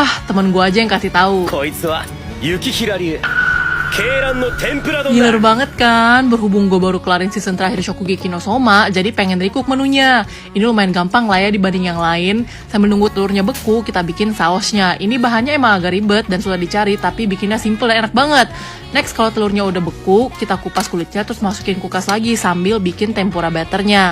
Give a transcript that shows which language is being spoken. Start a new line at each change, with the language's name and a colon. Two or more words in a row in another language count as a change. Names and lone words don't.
Indonesian: Temen gue aja yang kasih tahu.
Japanese: こいつは雪平流鶏卵の天ぷら丼
Indonesian: Giler
Japanese: だ
Indonesian: banget kan, berhubung gue baru kelarin season terakhir Shokugeki no Soma, jadi pengen recook menunya. Ini lumayan gampang lah ya dibanding yang lain. Sambil nunggu telurnya beku, kita bikin sausnya. Ini bahannya emang agak ribet dan sudah dicari, tapi bikinnya simple dan enak banget. Next, kalau telurnya udah beku, kita kupas kulitnya terus masukin kulkas lagi sambil bikin tempura batternya.